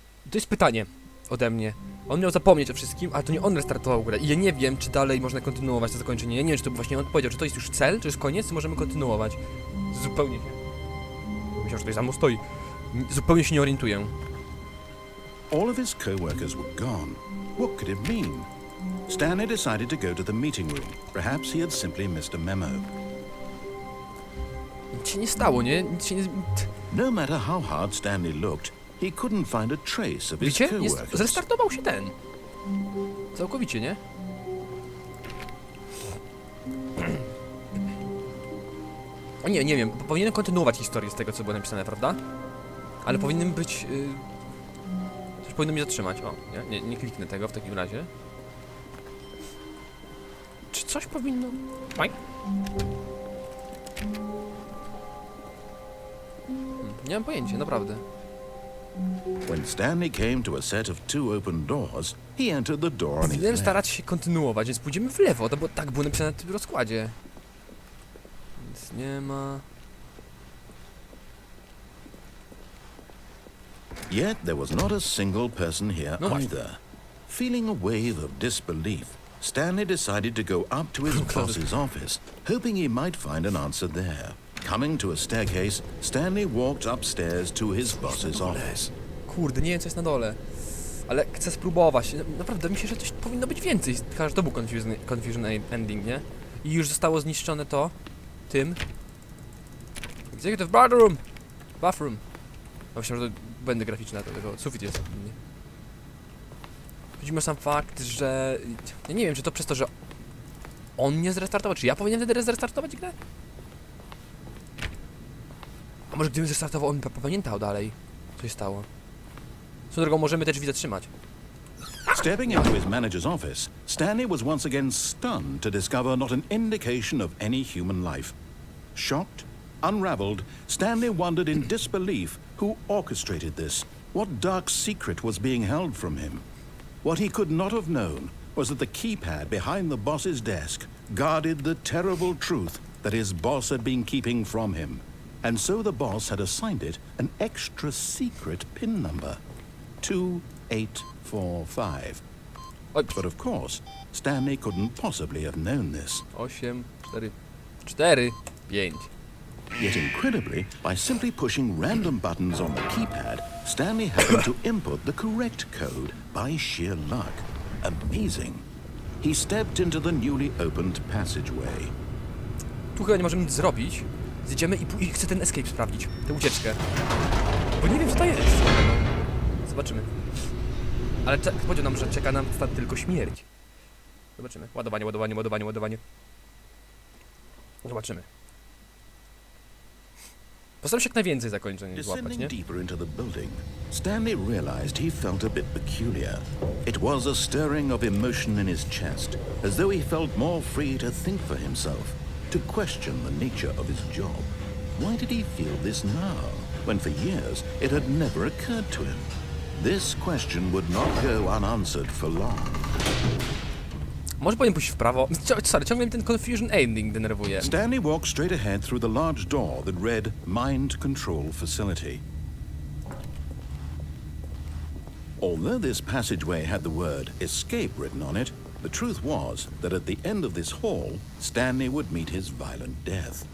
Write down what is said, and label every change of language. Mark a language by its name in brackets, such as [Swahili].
[Polish] To jest pytanie ode mnie. On miał zapomnieć o wszystkim, ale to nie on restartował grę. I ja nie wiem, czy dalej można kontynuować to zakończenie. Ja nie wiem, czy to właśnie on powiedział, czy to jest już cel, czy już koniec, czy możemy kontynuować. Zupełnie się... Myślałem, że tutaj za mną stoi. Zupełnie się nie orientuję. [English] All of his co-workers were gone. What could it mean? Stanley decided to go to the meeting room. Perhaps he had simply missed a memo. [Polish] Nic się nie stało, nie? Nic się nie... [English] No matter how hard Stanley looked, he couldn't find a trace of his [Polish] Widzicie? [English] co-workers. [Polish] Zrestartował się ten. Całkowicie, nie? O nie wiem. Powinienem kontynuować historię z tego, co było napisane, prawda? Ale powinien być... Coś powinno mnie zatrzymać. O, nie kliknę tego w takim razie. Czy coś powinno... Oj. Nie mam pojęcia, naprawdę. [English] When Stanley came to a set of two open doors, he entered the door on his [Polish] Powinienem [English] left. [Polish] starać się kontynuować, więc pójdziemy w lewo, to bo tak było napisane na tym rozkładzie. Więc nie ma... [English] Yet there was not a single person here [Polish] No właśnie. [English] either. Feeling a wave of disbelief, Stanley decided to go up to his boss's office, hoping he might find an answer there. Coming to a staircase, Stanley walked upstairs to his boss's office. [Polish] Kurde, nie wiem co jest na dole. Ale chcę spróbować. Naprawdę myślę, że coś powinno być więcej. Chyba, że to był confusion ending, nie? I już zostało zniszczone to tym. [English] Executive bathroom. [Polish] Myślałem, że to będę graficzny na to, tylko sufit jest. Widzimy sam fakt, że... Ja nie wiem, czy to przez to, że on nie zrestartował, czy ja powinienem wtedy zrestartować grę? A może gdybym zrestartował, on by pamiętał dalej, co się stało. Swoją drogą, możemy te drzwi zatrzymać. [English] Stepping into his manager's office, Stanley was once again stunned to discover not an indication of any human life. Shocked, unraveled, Stanley wondered in disbelief who orchestrated this, what dark secret was being held from him. What he could not have known was that the keypad behind the boss's desk guarded the terrible truth that his boss had been keeping from him. And so the boss had assigned it an extra secret PIN number. 2845. But of course, Stanley couldn't possibly have known this. 8, 4, 4, 5. Yet incredibly, by simply pushing random buttons on the keypad, Stanley happened to input the correct code by sheer luck. Amazing. He stepped into the newly opened passageway. [Polish] Tu chyba nie możemy nic zrobić. Zjedziemy i chcę ten escape sprawdzić, tę ucieczkę. Bo nie wiem, co to jest. Zobaczymy. Ale powiedział nam, że czeka nam tylko śmierć. Zobaczymy. Ładowanie. Zobaczymy. Postaram się jak najwięcej zakończeń złapać, nie? [English] Descending deeper into the building, Stanley realized he felt a bit peculiar. It was a stirring of emotion in his chest, as though he felt more free to think for himself, to question the nature of his job. Why did he feel this now, when for years it had never occurred to him? This question would not go unanswered for long. [Polish] Może powinien pójść w prawo. Sorry, ciągle mnie ten confusion ending denerwuje. [English] Stanley walked straight ahead through the large door that read Mind Control Facility. Although this passageway had the word escape written on it, the truth was that at the end of this hall, Stanley would meet his violent death.